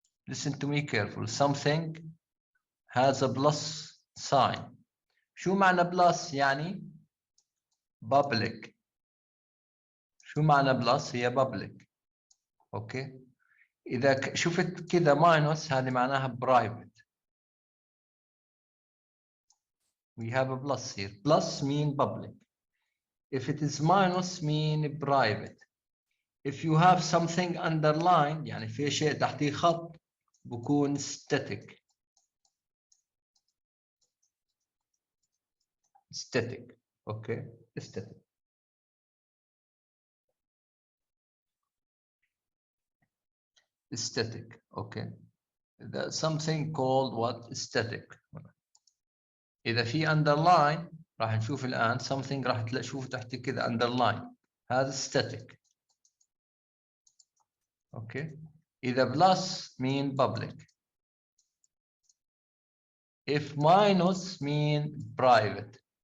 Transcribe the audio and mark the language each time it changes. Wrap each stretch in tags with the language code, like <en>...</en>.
<en>Listen to me careful. Something has a plus sign.</en> <ar>شو معنى بلس؟ يعني public. شو معنى بلس؟ هي public. اوكي. اذا شفت كذا ماينس هذه معناها برايفت.</ar> <en>We have a plus here. Plus mean public. If it is minus mean private. If you have something underlined</en> <ar>يعني في شيء تحتيه خط بكون</ar> <en>static. Static. Okay. Static. Static. Okay. That's something called what? Static.</en> <ar>إذا في underline راح نشوف الآن</ar> <en>something</en> <ar>راح تشوف تحت كذا underline. هذا static.</ar> <en>Okay.</en> <ar>إذا</ar> <en>plus mean public. If minus mean private.</en>